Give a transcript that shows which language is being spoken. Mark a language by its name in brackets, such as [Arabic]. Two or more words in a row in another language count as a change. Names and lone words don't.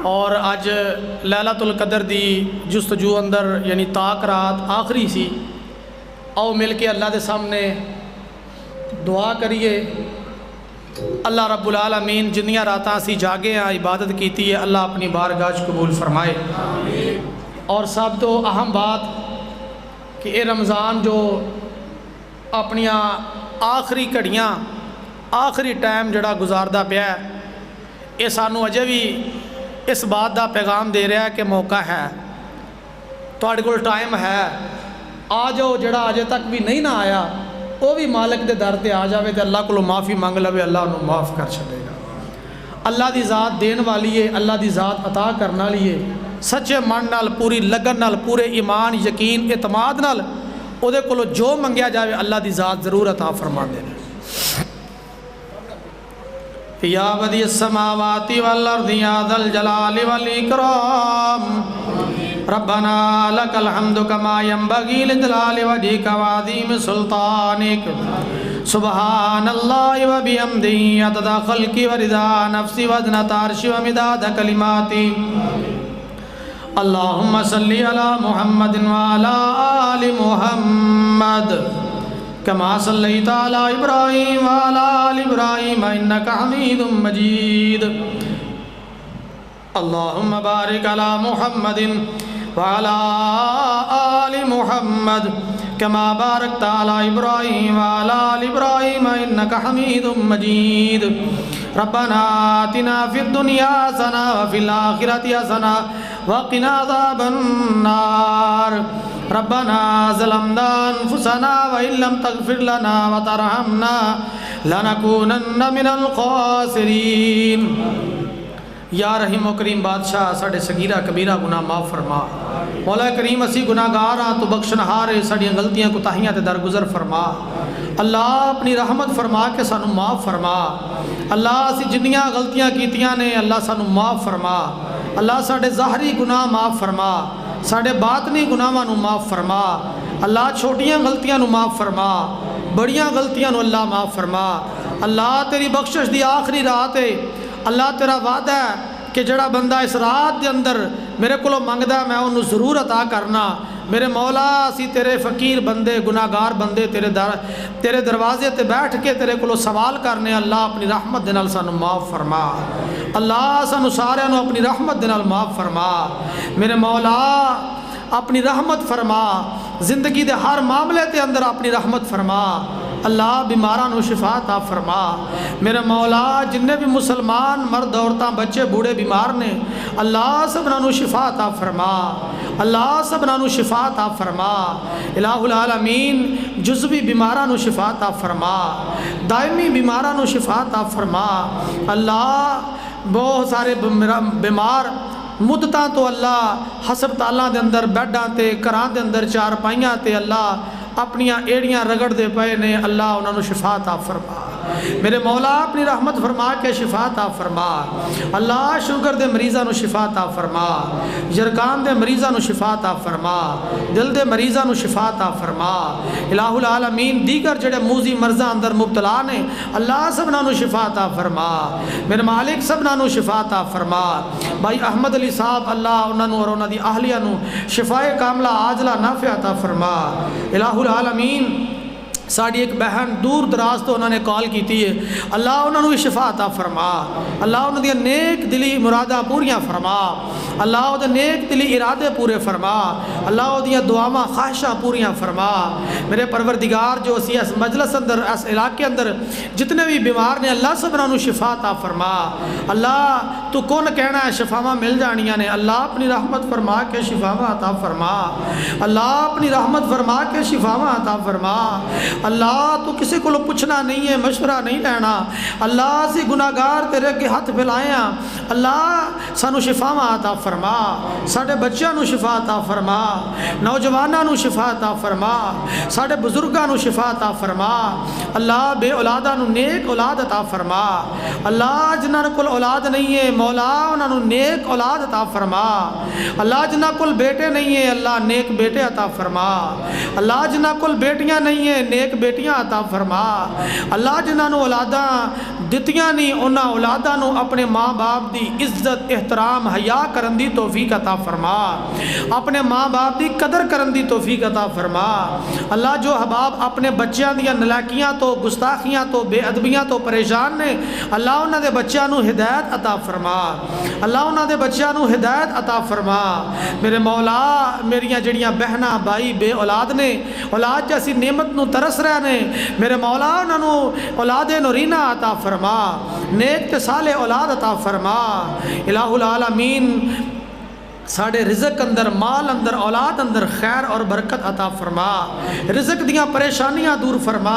[Punjabi] اور اج [Arabic] لیلۃ القدر [Punjabi] دی جستجو اندر یعنی تاک رات آخری سی. آؤ مل کے اللہ دے سامنے دعا کریے. اللہ [Arabic] رب العالمین [Punjabi] جنیاں راتاں سی جاگے ہیں عبادت کیتی ہے اللہ اپنی بارگاہ وچ قبول فرمائے. اور سب تو اہم بات کہ اے رمضان جو اپنی آخری گھڑیاں آخری ٹائم جڑا گزاردا پیا ہے یہ سانو اجے بھی اس بات دا پیغام دے رہا ہے کہ موقع ہے, تہاڈے کول ٹائم ہے. آ جاؤ جڑا اجے تک بھی نہیں نہ آیا وہ بھی مالک دے در تے آ جاوے تے اللہ کولوں معافی منگ لوے, اللہ انہوں معاف کر چھڈے گا. اللہ دی ذات دین والی ہے, اللہ دی ذات عطا کرن والی ہے. سچے من نال پوری لگن نال پورے ایمان یقین اعتماد نال او دے کولوں جو منگیا جاوے اللہ دی ذات ضرور عطا فرما دے. [Arabic] یا بدیع السماوات والارض یا ذا الجلال والاکرام ربنا لک الحمد کما ینبغی لجلال وجہک وعظیم سلطانک سبحان اللہ وبحمدہ عدد خلقی ورضا نفسی وزنۃ عرشی ومداد کلماتی. اللہم صلی علی محمد وعلی آل محمد کما صلیت علی ابراہیم وعلی آل ابراہیم انک حمید مجید. اللہم بارک علی محمد وعلی آل محمد کما بارکت علی ابراہیم وعلی آل ابراہیم انک حمید مجید. ربنا آتنا فی الدنیا حسنہ وفی الآخرۃ حسنہ وقنا عذاب النار. ربنا ظلمنا انفسنا وان لم تغفر لنا وترحمنا لنکونن من الخاسرین. [Punjabi] یا رحیم و کریم بادشاہ ساڑے صغیرہ کبیرہ گناہ معاف فرما. مولا کریم اسی گناہ گار ہاں تو بخشنہار ہے, ساڑیاں غلطیاں کوتاہیاں تے درگزر فرما. اللہ اپنی رحمت فرما کے سانو معاف فرما. اللہ اسی جنیاں غلطیاں کیتیاں نے اللہ سانو معاف فرما. اللہ ساڑے ظاہری گناہ معاف فرما, ساڑے باطنی گناہاں نو معاف فرما. اللہ چھوٹیاں غلطیاں نو معاف فرما, بڑیاں غلطیاں نو اللہ معاف فرما. اللہ تیری بخشش دی آخری رات ہے. اللہ تیرا وعدہ ہے کہ جڑا بندہ اس رات دے اندر میرے کولوں منگدا میں انہوں ضرور عطا کرنا. میرے مولا اسی تیرے فقیر بندے گناہگار بندے تیرے دروازے تے بیٹھ کے تیرے کولوں سوال کرنے. اللہ اپنی رحمت دے نال سانو معاف فرما. اللہ سانو سارے نو اپنی رحمت دے نال معاف فرما. میرے مولا اپنی رحمت فرما, زندگی دے ہر معاملے تے اندر اپنی رحمت فرما. اللہ بیماراں نو شفا عطا فرما. میرے مولا جننے بھی مسلمان مرد عورتاں بچے بوڑھے بیمار نے اللہ سبنا نو شفا عطا فرما. اللہ سبنا نو شفا عطا فرما. [Arabic] الہ العالمین [Punjabi] جزوی بیماراں نو شفا عطا فرما, دائمی بیماراں نو شفا عطا فرما. اللہ بہت سارے بیمار مدتاں تو اللہ ہسپتالاں دے اندر بیڈاں تے گھراں دے اندر چارپائیاں تے اللہ اپنیاں ایڑیاں رگڑ دے پئے نے. اللہ انہاں نو شفا عطا فرما. میرے مولا اپنی رحمت فرما کے شفا عطا فرما. اللہ شوگر دے مریضاں نو شفا عطا فرما, جرگان دے مریضاں نو شفا عطا فرما, دل دے مریضاں نو شفا عطا فرما. [Arabic] الہ العالمین [Punjabi] دیگر جڑے موذی مرضاں اندر مبتلا نے اللہ سبنا نو شفا عطا فرما. میرے مالک سبنا نو شفا عطا فرما. بھائی احمد علی صاحب اللہ انہاں نو اور انہاں دی اہلیہ نو شفائے کاملہ عاجلہ نافع عطا فرما. [Arabic] الہ العالمین [Punjabi] ساڑی ایک بہن دور دراز تو انہوں نے کال کیتی ہے اللہ انہوں نے شفا عطا فرما. اللہ انہوں نے نیک دلی مرادہ پوریاں فرما. اللہ انہوں نے نیک دلی ارادے پورے فرما. اللہ انہوں نے دعاواں خواہشاں پوریاں فرما. میرے پروردگار جو اسی اس مجلس اندر اس علاقے اندر جتنے بھی بیمار نے اللہ سب انہوں نے شفا عطا فرما. اللہ تو کون کہنا ہے شفاواں مل جانیاں نے. اللہ اپنی رحمت فرما کے شفاواں عطا فرما. اللہ اپنی رحمت فرما کے شفاواں عطا فرما. [Urdu] اللہ تو کسی کو پوچھنا نہیں ہے, مشورہ نہیں لینا. اللہ سے گناہگار تیرے کے ہاتھ پھیلائے ہیں. [Punjabi] اللہ سانو شفاواں عطا فرما. ساڑے بچیاں نو شفا عطا فرما, نوجواناں نو شفا عطا فرما, ساڑے بزرگاں نو شفا عطا فرما. اللہ بے اولاداں نو نیک اولاد عطا فرما. اللہ جنہاں کول اولاد نہیں ہے مولا انہاں نو نیک اولاد عطا فرما. اللہ جنہاں کول بیٹے نہیں ہے اللہ نیک بیٹے عطا فرما. اللہ جنہاں کول بیٹیاں نہیں ہے نیک بیٹیاں عطا فرما. اللہ جنہاں نو اولاداں دتیاں نہیں انہاں اولاداں نو اپنے ماں باپ دی عزت احترام حیا کرن دی توفیق عطا فرما، اپنے ماں باپ دی قدر کرن دی توفیق عطا فرما۔ اللہ جو احباب اپنے بچیاں دیاں نلاکیاں تو گستاخیاں تو بے ادبیاں تو پریشان نے، اللہ انہاں دے بچیاں نو ہدایت عطا فرما، اللہ انہاں دے بچیاں نو ہدایت عطا فرما۔ میرے مولا میریاں جڑیاں بہناں بھائی بے اولاد نے، اولاد جیسی نعمت نو ترس رہے نے، میرے مولا انہاں نو اولاد نورینہ عطا فرما، نیک تے صالح اولاد عطا فرما۔ [Arabic] الہ العالمین [Punjabi] ساڑے رزق اندر، مال اندر، اولاد اندر خیر اور برکت عطا فرما، رزق دیاں پریشانیاں دور فرما۔